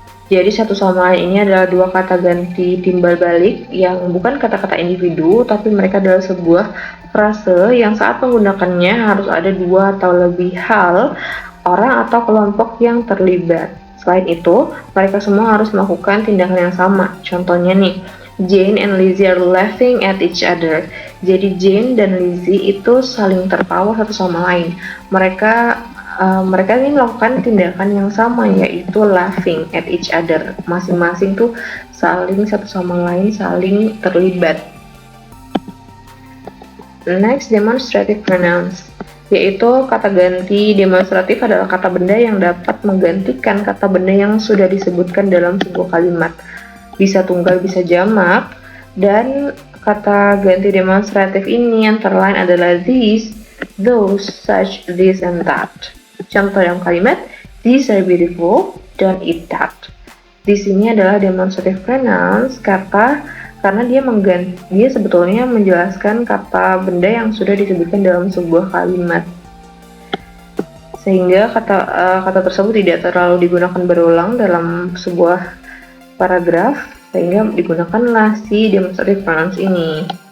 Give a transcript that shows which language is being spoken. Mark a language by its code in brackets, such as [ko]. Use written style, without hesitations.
[id] Jadi satu sama lain ini adalah dua kata ganti timbal balik yang bukan kata-kata individu, tapi mereka adalah sebuah frase yang saat menggunakannya harus ada dua atau lebih hal, orang atau kelompok yang terlibat. Selain itu, mereka semua harus melakukan tindakan yang sama. Contohnya nih, [en] Jane and Lizzie are laughing at each other. [id] Jadi Jane dan Lizzie itu saling tertawa satu sama lain. Mereka ini melakukan tindakan yang sama, yaitu [en] laughing at each other. [id] Masing-masing tuh saling satu sama lain saling terlibat. Next, demonstrative pronouns, yaitu kata ganti demonstratif adalah kata benda yang dapat menggantikan kata benda yang sudah disebutkan dalam sebuah kalimat. Bisa tunggal, bisa jamak, dan kata ganti demonstratif ini antara lain adalah these, those, such, this, and that. Contoh dalam kalimat, [en] these are beautiful, don't eat that. [id] Di sini adalah demonstrative pronouns karena dia sebetulnya menjelaskan kata benda yang sudah disebutkan dalam sebuah kalimat. Sehingga kata tersebut tidak terlalu digunakan berulang dalam sebuah paragraf, sehingga digunakanlah si demonstrative pronouns ini.